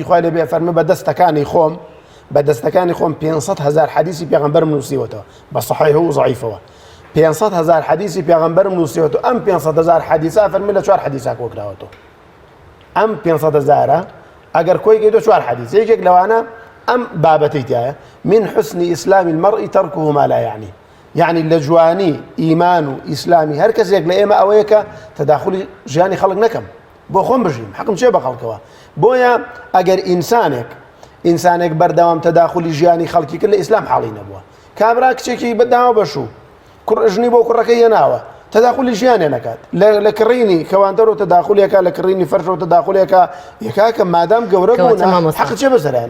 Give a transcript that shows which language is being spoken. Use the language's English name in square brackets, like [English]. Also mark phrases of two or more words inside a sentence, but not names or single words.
[Central Kurdish] خوای لێ بێ فەرمێ بە دەستەکانی خۆم 500,000 حەدیثی پێغەمبەرم نووسیوەتەوە بە صحیح و ضعیفەوە 500,000 حەدیثی پێغەمبەرم نووسیوەتەوە ئەم 500,000 حەدیثا فەرمێ لە چوار حەدیثا کۆکراوەتەوە ئەم 500,000 ئەگەر کۆی گەیتۆ چوار حەدیث یەکێک لەوانە ئەم بابەتەی تایە [Arabic] من حسن ئیسلام المرء تركه ما لا يعني [Central Kurdish] يعني لە جوانی ئیمان و ئیسلامی هەر کەسێک لە ئێمە ئەوەیە کە تەداخولی ژیانی خەڵک نەکەم بۆ خۆم بژیم حەقم چێ بە خەڵکەوە بۆیە ئەگەر ئینسانێک بەردەوام تەداخولی ژیانی خەڵکی کرد لە ئیسلام حاڵی نەبووە کابرا کچێکی بەداوە بەشوو ژنی بۆ کوڕەکەی هێناوە تەداخولی ژیانێ نەکات لە کڕینی کەوانتەرەوە تەداخولێکە لە کڕینی فەرشەوە تەداخولێکە یەکاکە مادام گەورە بوو حەق چێ بەسەرانە